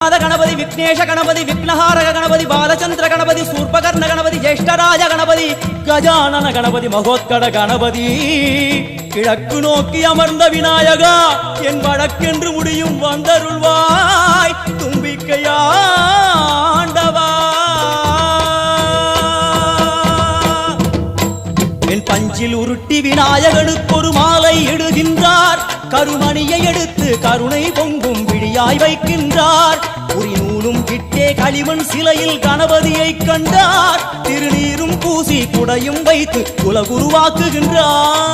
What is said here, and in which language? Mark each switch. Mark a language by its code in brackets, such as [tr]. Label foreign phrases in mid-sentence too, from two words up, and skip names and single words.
[sa] गणपति विघ्नेश गणपति विघ्नहारक गणपति बालचंद्र गणपति सूर्पकर्ण गणपति ज्येष्ठराज गणपति गजानन गणपति महोत्कट गणपति [ta] கிழக்கு நோக்கி அமர்ந்த விநாயகா என் வடக்கென்று முடியும் வந்தருள்வாய் தும்பிக்கையாண்டவா என் பஞ்சில் உருட்டி விநாயகனுக்கு ஒரு மாலை இடுகின்றார் கருமணியை எடுத்து கருணை பொங்கும் விழியாய் வைக்கின்றார் உரிநூலும் கிட்டே களிமண் சிலையில் கணபதியை கண்டார் திருநீரும் பூசி குடையும் வைத்து குலகுருவாக்குகின்றார்